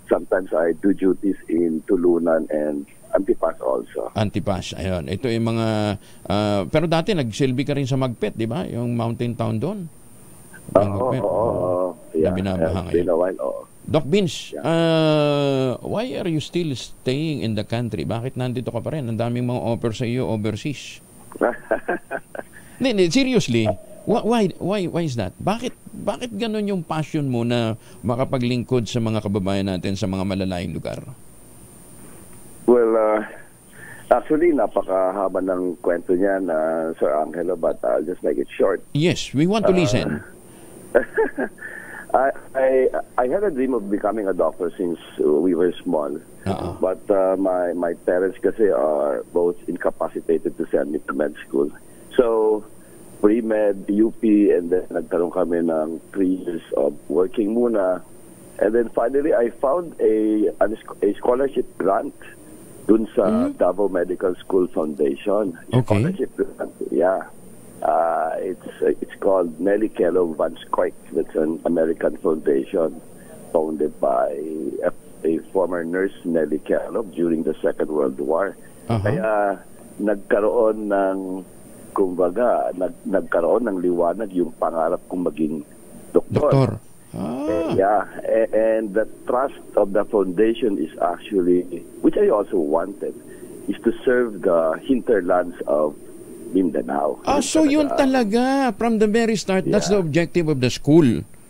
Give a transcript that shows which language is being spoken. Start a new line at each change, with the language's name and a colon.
English: Sometimes I do duties in Tulunan and Antipas also.
Filipino: Antipas, ayun. Ito yung mga... pero dati nagsilbi ka rin sa Magpet, di ba? Yung mountain town doon. Oo. Yeah, binabaha
English: been a while, oo. Doc Vince, why are you still staying in the country?
Filipino: Bakit nandito ka pa rin? Ang daming mga offer sa iyo overseas. Hindi, seriously.
English: Why is that?
Filipino: Bakit ganun yung passion mo na makapaglingkod sa mga kababayan natin sa mga malalayong lugar?
English: Well, actually,
Filipino: napakahaba ng kwento niya na
English: Sir Angelo, but I'll just make it short. Yes, we want to listen. I had a dream of becoming a doctor since we were small. But my parents kasi are both incapacitated to send me to med school. So, pre-med, UP, and then
Filipino: nagkaroon kami ng
English: 3 years of working
Filipino: muna.
English: And then finally, I found a scholarship grant
Filipino: dun sa
English: Davao Medical School Foundation. Okay. Scholarship grant, yeah. It's called Nellie Kellogg Van Scoik. That's an American foundation founded by a former nurse, Nellie Kellogg, during the Second World War.
Filipino: Kaya nagkaroon ng kumbaga, nagkaroon ng liwanag yung pangarap kong maging doktor.
English: Yeah, and the trust of the foundation is actually, which I also wanted, is to serve the hinterlands of Mindanao. So yun talaga, from the very start, that's the objective of the school.